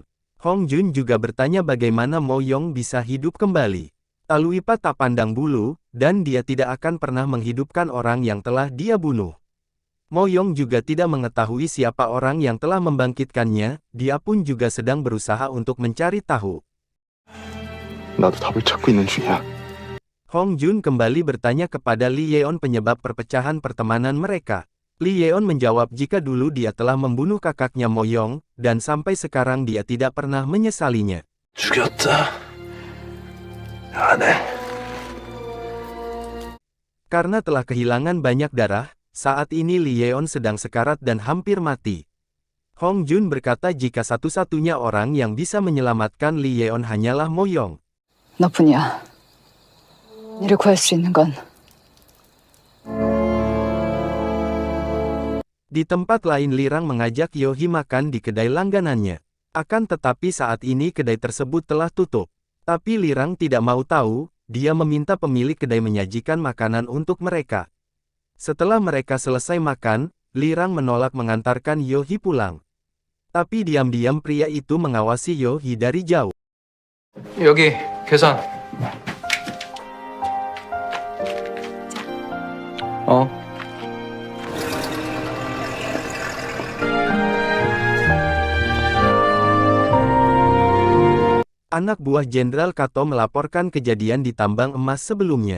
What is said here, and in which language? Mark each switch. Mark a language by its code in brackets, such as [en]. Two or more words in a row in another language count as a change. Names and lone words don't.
[id] Hong Jun juga bertanya bagaimana Mo Yong bisa hidup kembali. Taluipa tak pandang bulu, dan dia tidak akan pernah menghidupkan orang yang telah dia bunuh. Mo Yong juga tidak mengetahui siapa orang yang telah membangkitkannya, dia pun juga sedang berusaha untuk mencari tahu. [ko] 나도 답을 찾고 있는 중이야. [id] Hong Jun kembali bertanya kepada Li Yeon penyebab perpecahan pertemanan mereka. Li Yeon menjawab jika dulu dia telah membunuh kakaknya Mo Yong, dan sampai sekarang dia tidak pernah menyesalinya. [ko] 죽였다. 안 해. [id] Karena telah kehilangan banyak darah, saat ini Li Yeon sedang sekarat dan hampir mati. Hong Jun berkata jika satu-satunya orang yang bisa menyelamatkan Li Yeon hanyalah Mo Yong. [ko] 너뿐이야. 니를 구할 수 있는 건. [id] Di tempat lain Lirang mengajak Yohi makan di kedai langganannya. Akan tetapi saat ini kedai tersebut telah tutup. Tapi Lirang tidak mau tahu, dia meminta pemilik kedai menyajikan makanan untuk mereka. Setelah mereka selesai makan, Lirang menolak mengantarkan Yohi pulang. Tapi diam-diam pria itu mengawasi Yohi dari jauh. [ko] 여기 계산. [id] Anak buah Jenderal Kato melaporkan kejadian di tambang emas sebelumnya.